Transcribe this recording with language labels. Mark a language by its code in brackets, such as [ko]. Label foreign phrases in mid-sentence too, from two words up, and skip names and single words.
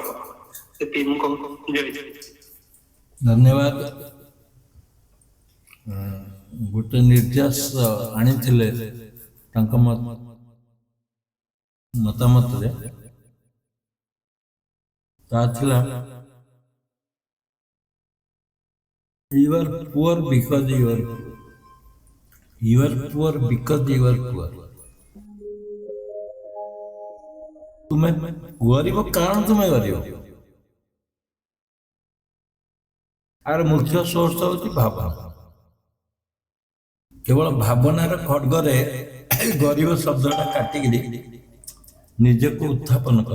[or] ସେତିକି ମୁଁ କହୁଛି। ଧନ୍ୟବାଦ। ଗୋଟେ ନିର୍ଯାସ ଆଣିଥିଲେ ତାଙ୍କ ମତାମତରେ, ତା ଥିଲା [en] you are poor because you are poor. You are poor because you are poor. [or] ତୁମେ ଗରିବ କାରଣ ତୁମେ ଗରିବ। ଆର ମୁଖ୍ୟ ସୋର୍ସ ହଉଛି ଭାବନା। କେବଳ ଭାବନାର ଖଡ୍ଗରେ ଗରିବ ଶବ୍ଦଟା କାଟିକିରି ନିଜକୁ ଉତ୍ଥାପନ କର।